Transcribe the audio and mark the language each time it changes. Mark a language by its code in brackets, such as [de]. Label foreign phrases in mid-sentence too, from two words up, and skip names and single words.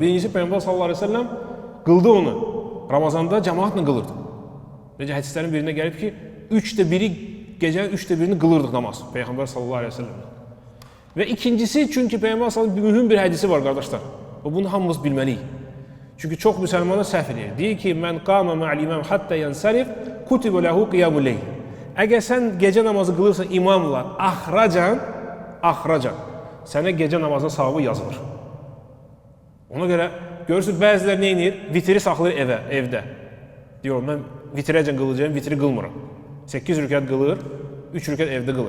[az] Birincisi Peyğəmbər [ar] صلى الله عليه وسلم [az] qıldı onu. Ramazanda cəmaatla qılırdı. Necə hədislərin birində gəlib ki, 1/3 gecənin 1/3 qılırdıq namaz Peyğəmbər [ar] صلى الله عليه وسلم. [az] Və ikincisi, çünki Peyğəmbər [ar] صلى الله عليه وسلم [az] mühüm bir hədisi var qardaşlar. Və bunu hamımız bilməliyik. Çünki çox müsəlmanlar səhv edir. Deyir ki, [ar] "من قام مع الإمام حتى ينصرف كتب له قيام الليل." [az] Əgər sən gecə namazı qılırsan imamla axracan, sənə gecə namazının savabı yazılır. Ona görə görürsünüz, bəziləri nə edir? Vitri saxlayır evdə. Deyir, mən vitrəcən qılacağım, vitri qılmıram. 8 rükət qılır, 3 rükət evdə qılır.